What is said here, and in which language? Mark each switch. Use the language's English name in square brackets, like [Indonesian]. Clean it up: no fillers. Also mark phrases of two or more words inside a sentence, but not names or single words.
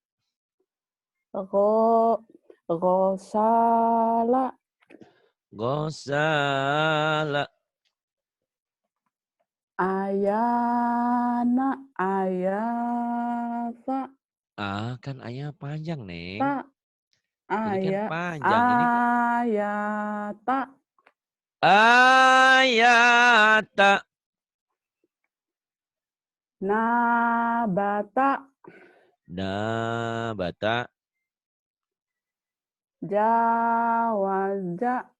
[Arabic] go, gosala, gosala. ayana, ayasa, [Indonesian] Kan ayah panjang, Neng. [Arabic] ta, [Indonesian] Ini kan [Arabic] aya, [Indonesian] panjang. Ini [Arabic] ayata, ayata. nabata, Nabata. jawaza,